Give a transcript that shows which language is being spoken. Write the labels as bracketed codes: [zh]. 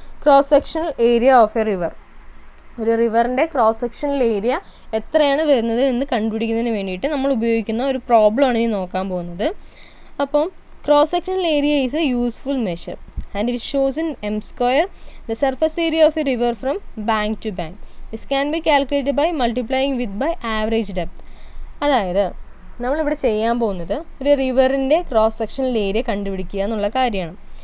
[ml] Cross sectional area of A river. ഒരു റിവറിൻ്റെ cross sectional area എത്രയാണ് വരുന്നത് എന്ന് കണ്ടുപിടിക്കുന്നതിന് വേണ്ടിയിട്ട് നമ്മൾ ഉപയോഗിക്കുന്ന ഒരു പ്രോബ്ലമാണ് ഇനി നോക്കാൻ പോകുന്നത്. [en] അപ്പം cross sectional area is a useful measure and it shows in m² the surface area of a river from bank to bank. This can be calculated by multiplying with by average depth. [ml] അതായത് നമ്മളിവിടെ ചെയ്യാൻ പോകുന്നത് ഒരു റിവറിൻ്റെ cross sectional area കണ്ടുപിടിക്കുക എന്നുള്ള കാര്യമാണ്.